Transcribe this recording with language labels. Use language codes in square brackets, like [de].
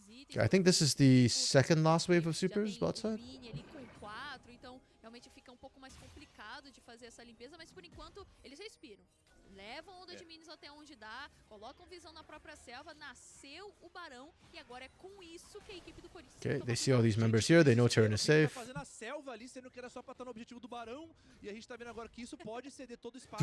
[en] Okay, I think this is the second last wave of supers bot side. [pt] Então realmente fica pouco mais complicado de fazer essa limpeza, mas por enquanto eles respiram. Levam onda de minions até onde dá, colocam visão na própria selva, nasceu o Barão e agora é com isso que a equipe do Corinthians. [en] Okay, they see all these members here, they know Tyrion is safe. [pt] Fazendo a selva ali, sendo que era só pra estar no objetivo do Barão, e a gente tá vendo agora que isso pode ceder todo o espaço.